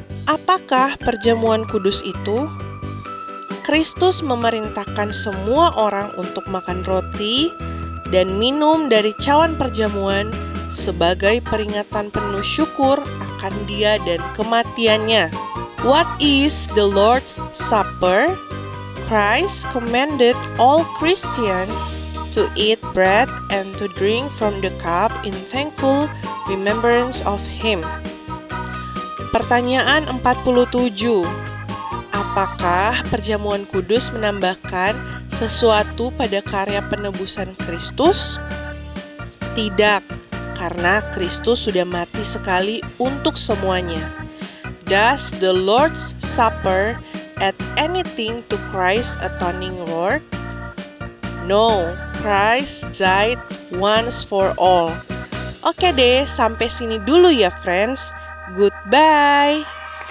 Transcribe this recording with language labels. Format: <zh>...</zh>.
<id>Apakah perjamuan kudus itu? Kristus memerintahkan semua orang untuk makan roti dan minum dari cawan perjamuan sebagai peringatan penuh syukur akan Dia dan kematiannya.</id> <en>What is the Lord's Supper? Christ commanded all Christians to eat bread and to drink from the cup in thankful remembrance of Him.</en> <id>Pertanyaan 47. Apakah perjamuan kudus menambahkan sesuatu pada karya penebusan Kristus? Tidak, karena Kristus sudah mati sekali untuk semuanya.</id> <en>Does the Lord's Supper add anything to Christ's atoning work? No, Christ died once for all.</en> <id>Oke deh, sampai sini dulu ya</id> <en>friends. Goodbye.</en>